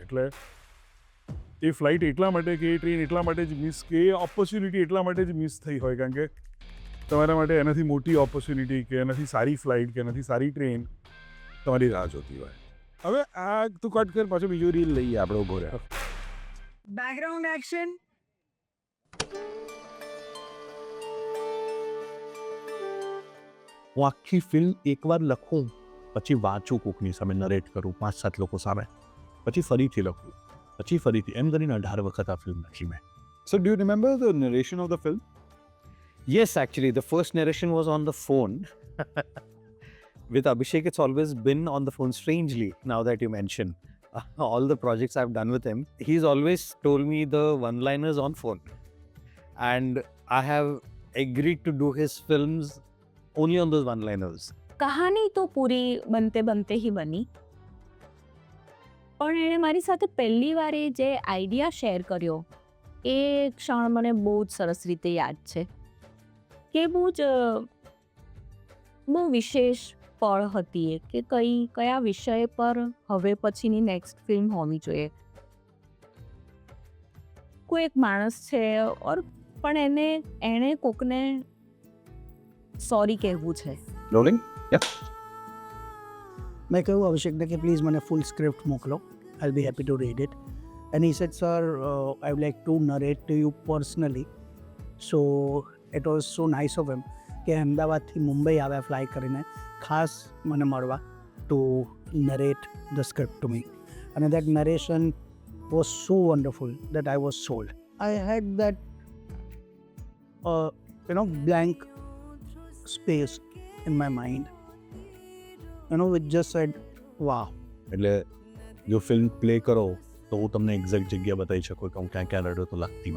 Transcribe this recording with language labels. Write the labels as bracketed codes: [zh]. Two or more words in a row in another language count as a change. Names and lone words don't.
[gu] એટલે એ ફ્લાઇટ એટલા માટે કે એ ટ્રેન એટલા માટે જ મિસ, કે એ ઓપોર્ચ્યુનિટી એટલા માટે જ મિસ થઈ હોય, કારણ કે તમારા માટે એનાથી મોટી ઓપોર્ચ્યુનિટી કે એનાથી સારી ફ્લાઇટ કે એનાથી સારી ટ્રેન તમારી રાહ જોતી હોય. હવે આ તું કટ કર, પાછો બીજો રીલ લઈએ આપણે ઉભો રહ્યા. [en] background action. [gu] હું આખી ફિલ્મ એકવાર લખું, પછી વાંચું કોકની સામે, નરેટ કરું 5-7 લોકો સામે, પછી ફરીથી લખું, પછી ફરીથી, એમ કરીને 18 વખત આ ફિલ્મ લખી મેં. [en] So do you remember the narration of the film? Yes, actually, the first narration was on the phone. With Abhishek, it's always been on the phone, strangely, now that you mention. All the projects I've done with him, he's always told me the one-liners on phone. And I have agreed to do his films only on those one-liners. [gu] કહાની તો પૂરી બનતે બનતે ही બની, પણ એણે મારી સાથે પહેલી વાર એ જે આઈડિયા શેર કર્યો એ ક્ષણ મને બહુ જ સરસ રીતે યાદ છે કે બહુ વિશેષ પળ હતી એ કે કયા વિષય પર હવે પછીની નેક્સ્ટ ફિલ્મ હોવી જોઈએ? કોઈ એક માણસ છે ઓર પણ એણે કોકને સોરી કહેવું છે. [en] Rolling? Yeah. [gu] મેં કહ્યું અભિષેકને કે પ્લીઝ મને [en] full script [gu] મોકલો, [en] I be happy to read it. And he said sir I would like to narrate to you personally. So it was so nice of him [gu] કે અમદાવાદથી મુંબઈ આવ્યા ફ્લાય કરીને ખાસ મને મળવા [en] to narrate the script to me. અને that narration was so wonderful that I was sold. I had that blank space in my mind. It just said, wow. [gu] એટલે જો ફિલ્મ પ્લે કરો તો હું તમને એક્ઝેક્ટ જગ્યા બતાવી શકું કે હું ક્યાં ક્યાં રડ્યો તો લાગતીમાં.